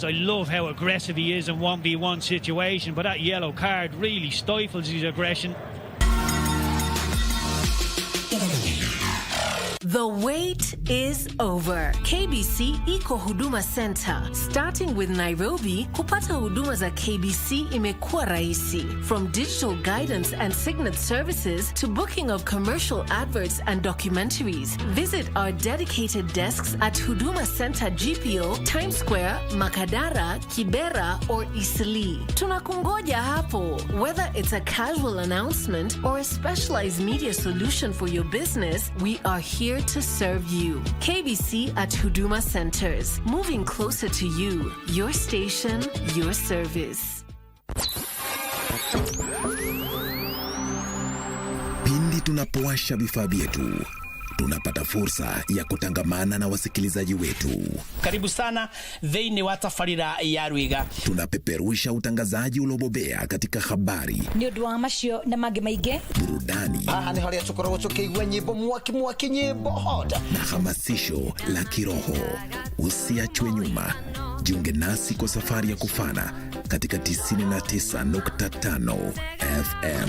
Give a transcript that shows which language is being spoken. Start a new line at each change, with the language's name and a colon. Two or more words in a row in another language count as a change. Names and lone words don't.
English: I love how aggressive he is in 1v1 situation, but that yellow card really stifles his aggression. The wait is over.
Swahili: KBC Iko Huduma Center.
English: Starting with
Swahili: Nairobi, kupata huduma za KBC imekuwa rahisi.
English: From digital guidance and signet services to booking of commercial adverts and documentaries. Visit our dedicated desks at Huduma Center GPO, Times Square, Makadara, Kibera, or Eastleigh.
Swahili: Tunakungoja hapo.
English: Whether it's a casual announcement or a specialized media solution for your business, we are here to serve you. KBC at Huduma Centers. Moving closer to you. Your station, your service.
Swahili: Pindi tunapowasha vifaa vyetu, tunapata fursa ya kutangamana na wasikilizaji wetu. Karibu sana
Kikuyu: thĩinĩ wa tabarĩra ya Rwiga.
Swahili: Tunapeperusha utangazaji uliobobea katika habari,
Kikuyu: nĩ ũndũ wa macio na mangĩ maingĩ,
Swahili: burudani,
Kikuyu: haha nĩ harĩa tũkoragwo tũkĩigua nyĩmbo mwaki nyĩmbo hoda
Swahili: na hamasisho la kiroho. Usiachwe nyuma. Jiunge nasi kwa safari ya kufana katika 99.5 FM.